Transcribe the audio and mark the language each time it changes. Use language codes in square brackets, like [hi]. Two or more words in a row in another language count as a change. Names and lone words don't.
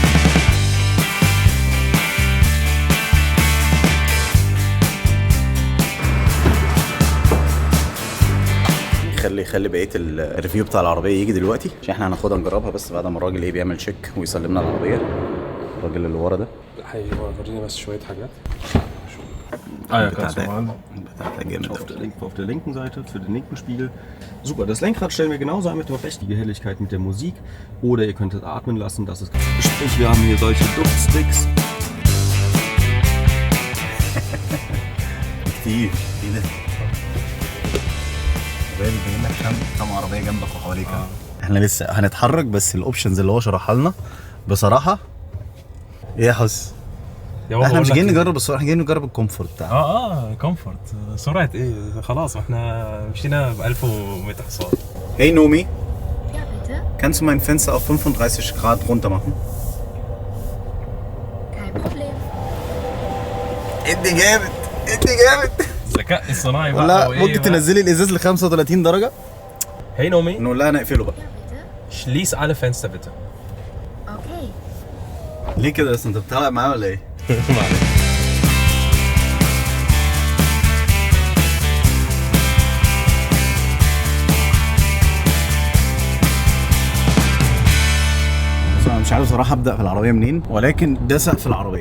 [ar] خلي بقية الريفيو بتاع العربية يجي دلوقتي عشان احنا هناخدها نجربها بس بعد ما الراجل ايه بيعمل تشيك ويسلمنا العربية. الراجل اللي ورا ده هيوريني بس شوية حاجات. [de] Ja, ganz normal. Auf der linken Seite für den linken Spiegel. Super, das Lenkrad stellen wir genauso ein mit der richtigen Helligkeit mit der Musik. Oder ihr könnt es atmen lassen, das ist sprich, wir haben hier solche Duftsticks. [ar] كتير كده. باين لك كم عربية جنبك وحواليك. احنا لسه هنتحرك بس الاوبشنز اللي هو شرحها لنا بصراحة ايه يا حس؟ احنا مش جايين نجرب السرعه، احنا جايين نجرب الكومفورت بتاعها. كومفورت. سرعه ايه؟ خلاص احنا مشينا ب 1100 حصان. [de] Hey Nomi, Ja, bitte? kannst du mein Fenster auf 35 Grad runter machen? Kein Problem. [ar] ادي جامد ادي جامد. الذكاء الصناعي بقى. لا ممكن تنزلي الازاز ل 35 درجه. [de] Hey Nomi, [ar] نقول لها نقفله بقى. [de] Ja, bitte? schließ alle Fenster bitte. Okay. [ar] ليه كده اصلا؟ انت بتتعلق معاه ولا ايه؟ مش عارف صراحة ابدأ في العربية منين، ولكن ده سقف العربية.